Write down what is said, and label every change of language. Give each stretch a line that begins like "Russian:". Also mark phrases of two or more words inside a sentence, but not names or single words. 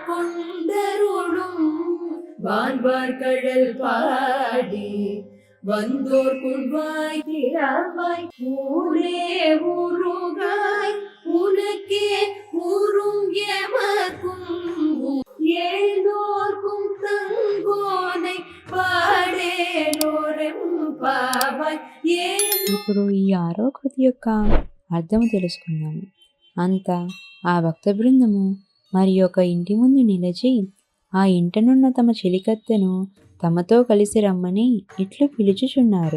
Tamil: கொண்டருளும் வான்பார் கடல் பாடி வந்தோர் குள்வாய் திறவாய் ஊரே ஊருகாய் உனக்கே ஊரும் எமக்கும் ஏனோர்க்கும் தங்கோனை பாடேனோரெம் பாவாய்.
Telugu: ఇప్పుడు ఈ 6వ కృతి యొక్క అర్థము తెలుసుకుందాము. అంతా ఆ భక్త బృందము మరి ఒక ఇంటి ముందు నిలిచి ఆ ఇంటనున్న తమ చెలికత్తెను తమతో కలిసి రమ్మని ఇట్లు పిలుచుచున్నారు.